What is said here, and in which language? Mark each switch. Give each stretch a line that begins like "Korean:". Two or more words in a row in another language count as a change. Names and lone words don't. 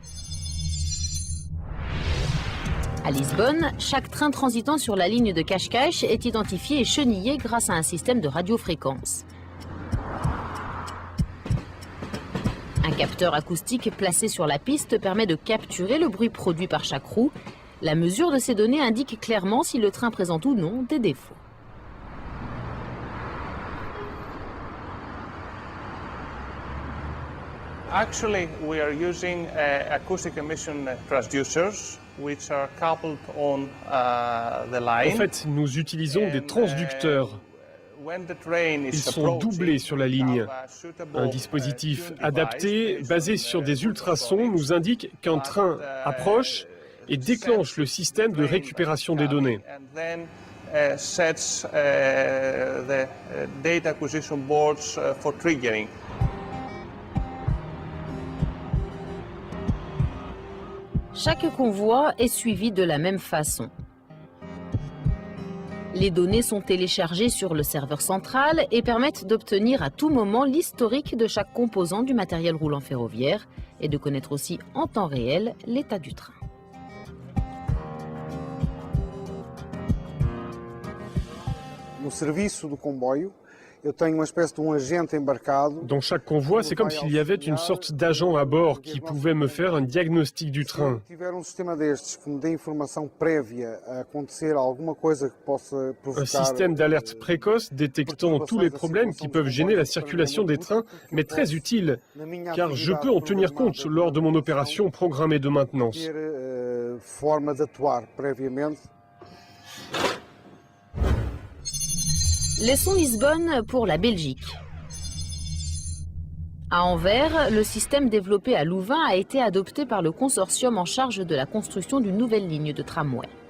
French: À Lisbonne, chaque train transitant sur la ligne de Cascais est identifié et chenillé grâce à un système de radiofréquence. Un capteur acoustique placé sur la piste permet de capturer le bruit produit par chaque roue. La mesure de ces données indique clairement si le train présente ou non des défauts.
English: Actually, we are using acoustic emission transducers, which are coupled on the line.
French: En fait, nous utilisons des transducteurs. Ils sont doublés sur la ligne. Un dispositif adapté, basé sur des ultrasons, nous indique qu'un train approche et déclenche le système de récupération des données.
English: sets the data acquisition boards for triggering.
French: Chaque convoi est suivi de la même façon. Les données sont téléchargées sur le serveur central et permettent d'obtenir à tout moment l'historique de chaque composant du matériel roulant ferroviaire et de connaître aussi en temps réel l'état du train.
Portuguese: No serviço do comboio, eu tenho uma espécie de agente embarcado.
French: Dans chaque convoi, c'est comme s'il y avait une sorte d'agent à bord qui pouvait me faire un diagnostic du train.
Portuguese: Se tiver sistema destes que me dê informação prévia a acontecer alguma coisa que possa provocar.
French: Un système d'alerte précoce détectant tous les problèmes qui peuvent gêner la circulation des trains, mais très utile, car je peux en tenir compte lors de mon opération programmée de maintenance.
Portuguese: Forma de atuar previamente.
French: Laissons Lisbonne pour la Belgique. À Anvers, le système développé à Louvain a été adopté par le consortium en charge de la construction d'une nouvelle ligne de tramway.